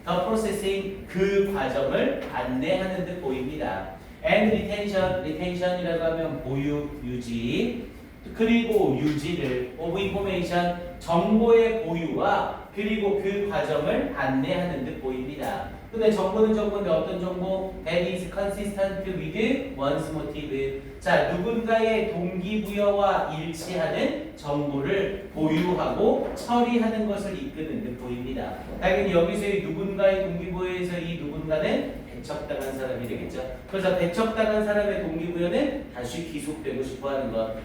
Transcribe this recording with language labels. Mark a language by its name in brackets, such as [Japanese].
[English] The processing [Korean] 그 과정을 안내하는 듯 보입니다. [English] And retention [Korean] 이라고 하면 보유, 유지 그리고 유지를 [English] of information [Korean] 정보의 보유와 그리고 그 과정을 안내하는 듯 보입니다. 근데 정보는 정보인데 어떤 정보? [English] That is consistent with one's motive. [Korean] 자, 누군가의 동기부여와 일치하는 정보를 보유하고 처리하는 것을 이끄는 듯 보입니다. 당연히 여기서의 누군가의 동기부여에서 이 누군가는 배척당한 사람이 되겠죠. 그래서 배척당한 사람의 동기부여는 다시 귀속되고 싶어하는 것.